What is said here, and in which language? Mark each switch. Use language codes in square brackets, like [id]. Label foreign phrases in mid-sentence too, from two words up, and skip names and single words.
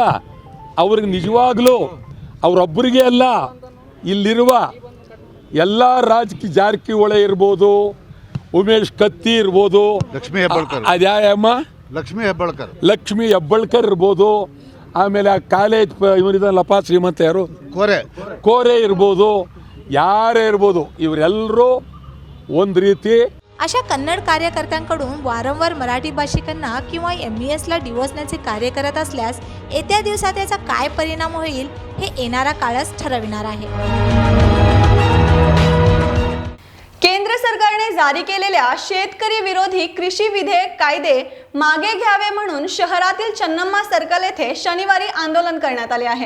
[kn] ಅವ್ರಿಗೆ ನಿಜವಾಗ್ಲೂ ಅವರೊಬ್ಬರಿಗೆ ಅಲ್ಲ, ಇಲ್ಲಿರುವ ಎಲ್ಲ ರಾಜಕೀಯ, ಜಾರಕಿಹೊಳಿ ಇರ್ಬೋದು, ಉಮೇಶ್ ಕತ್ತಿ ಇರ್ಬೋದು, ಲಕ್ಷ್ಮೀ ಹೆಬ್ಬಾಳ್ಕರ್, ಅದ್ಯಾಯಮ್ಮ ಲಕ್ಷ್ಮೀ ಹೆಬ್ಬಾಳ್ಕರ್ ಇರ್ಬೋದು, ಆಮೇಲೆ ಆ ಕಾಲೇಜ್ ಇವರಿದಲ್ಲಪ್ಪ ಶ್ರೀಮಂತ ಯಾರು, ಕೋರೆ ಇರ್ಬೋದು, ಯಾರೇ ಇರ್ಬೋದು, ಇವರೆಲ್ಲರೂ ಒಂದು ರೀತಿ. [mr] अशा कन्नड कार्यकर्त्यांकडून वारंवार मराठी भाषिकांना किंवा MESला डिवचण्याचे कार्य करत असल्यास येत्या दिवसात याचा काय परिणाम होईल हे येणारा काळच ठरविणार आहे. केंद्र सरकारने जारी केलेल्या शेतकरी विरोधी कृषी विधेयक कायदे मागे घ्यावे म्हणून शहरातील चन्नम्मा सर्कल येथे शनिवारी आंदोलन करण्यात आले आहे.